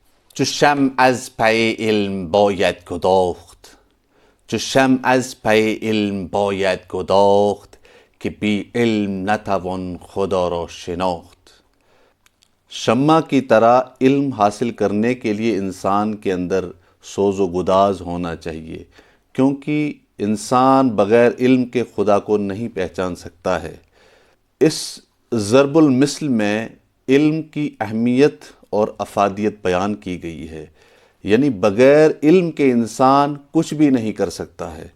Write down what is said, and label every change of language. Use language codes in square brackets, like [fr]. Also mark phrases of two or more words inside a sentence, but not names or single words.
[fa] چو شمع از پی علم باید گداخت، چو شمع از پی علم باید گداخت، که بی علم نتوان خدا را شناخت۔ [ur] شمع کی طرح علم حاصل کرنے کے لیے انسان کے اندر سوز و گداز ہونا چاہیے، کیونکہ انسان بغیر علم کے خدا کو نہیں پہچان سکتا ہے۔ اس ضرب المثل میں علم کی اہمیت اور افادیت بیان کی گئی ہے، یعنی بغیر علم کے انسان کچھ بھی نہیں کر سکتا ہے۔